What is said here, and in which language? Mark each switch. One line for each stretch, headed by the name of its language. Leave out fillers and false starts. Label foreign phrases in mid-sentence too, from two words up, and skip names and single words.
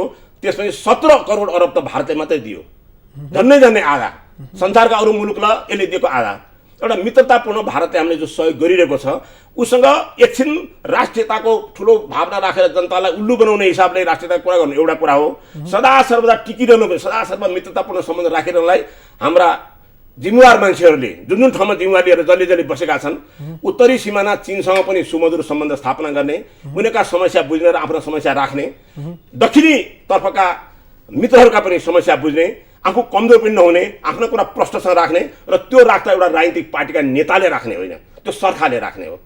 Nepali: त्यसपछि 17 करोड अरब त भारतले मात्रै दियो, झन्डै आधा। संसारका अरू मुलुकलाई यसले दिएको आधा। एउटा मित्रतापूर्ण भारतले हामीले जो सहयोग गरिरहेको छ, उसँग एकछिन राष्ट्रियताको ठुलो भावना राखेर जनतालाई उल्लु बनाउने हिसाबले राष्ट्रियताको कुरा गर्नु एउटा कुरा हो। सदा सर्वदा टिकिरहनु, सदा सर्वदा मित्रतापूर्ण सम्बन्ध राखिरहनुलाई हाम्रा जिम्मेवार मान्छेहरूले जुन जुन ठाउँमा जिम्मेवार लिएर जसले जसले बसेका छन्, उत्तरी सिमाना चीनसँग पनि सुमधुर सम्बन्ध स्थापना गर्ने, उनीहरूका समस्या बुझ्ने र आफ्नो समस्या राख्ने, दक्षिणी तर्फका मित्रहरूका पनि समस्या बुझ्ने, आफू कमजोर पनि नहुने, आफ्नो कुरा प्रश्नसँग राख्ने र त्यो राख्दा एउटा राजनीतिक पार्टीका नेताले राख्ने होइन, त्यो सरकारले राख्ने हो।